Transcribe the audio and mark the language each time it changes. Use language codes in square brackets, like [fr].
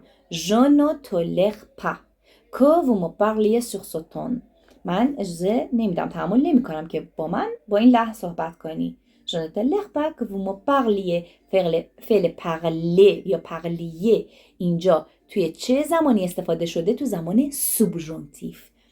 [fr] Je ne tolère pas que vous me parliez sur ce ton. [fa] من اجازه نمیدم، تحمل نمی کنم که با این لحن صحبت کنی. [fr] Je ne tolère pas que vous me parliez. [fa] فعل [fr] parler [fa] یا parlier اینجا توی چه زمانی استفاده شده؟ تو زمان سوبژانتیف.